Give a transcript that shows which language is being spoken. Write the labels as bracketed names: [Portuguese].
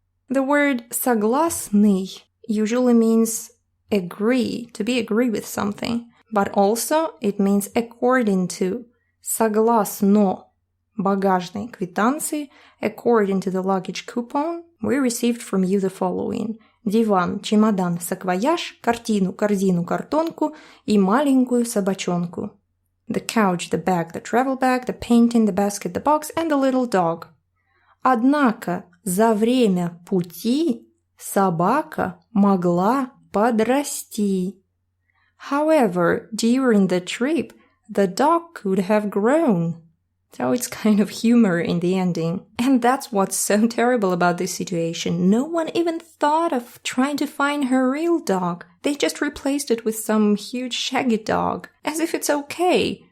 [English] The word «согласный» usually means agree, to be agree with something, but also it means according to, [Russian] согласно багажной квитанции, [English] according to the luggage coupon, we received from you the following. [Russian] Диван, чемодан, саквояж, картину, корзину, картонку и маленькую собачонку. [English] The couch, the bag, the travel bag, the painting, the basket, the box, and the little dog. [Russian] Однако за время пути собака могла подрасти. [English] However, during the trip, the dog could have grown. So it's kind of humor in the ending. And that's what's so terrible about this situation. No one even thought of trying to find her real dog. They just replaced it with some huge shaggy dog. As if it's okay.